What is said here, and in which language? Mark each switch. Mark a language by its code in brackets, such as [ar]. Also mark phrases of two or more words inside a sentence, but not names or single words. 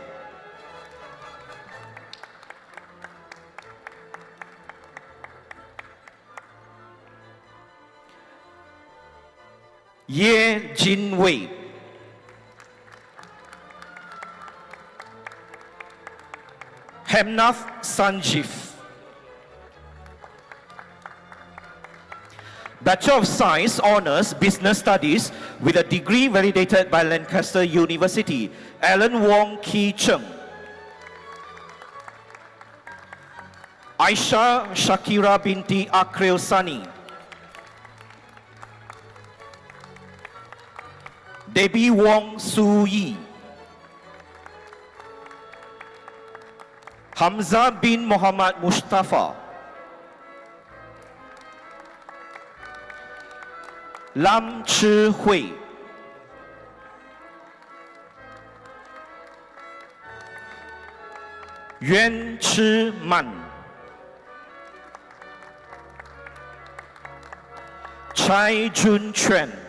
[en] Ye Jin Wei, Hemnath Sanjeev, Bachelor of Science Honours Business Studies with a degree validated by Lancaster University, Alan Wong Ki Cheng, Aisha Shakira binti Akril Sani, Debbie Wong Su Yi, Hamza bin Muhammad Mustafa, Lam Chi Hui, Yuan Chi Man, Chai Jun Chuan,